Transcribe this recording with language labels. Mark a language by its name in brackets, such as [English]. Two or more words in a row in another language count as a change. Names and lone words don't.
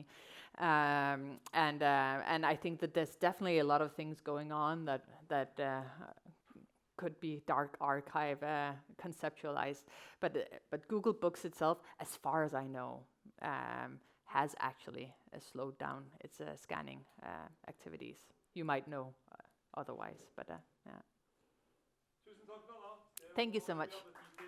[English] And I think that there's definitely a lot of things going on that could be dark archive conceptualized, but Google Books itself, as far as I know, has actually slowed down its scanning activities. You might know otherwise, but yeah. [Norwegian] Tusen takk, Nanna. [English] Thank you so much.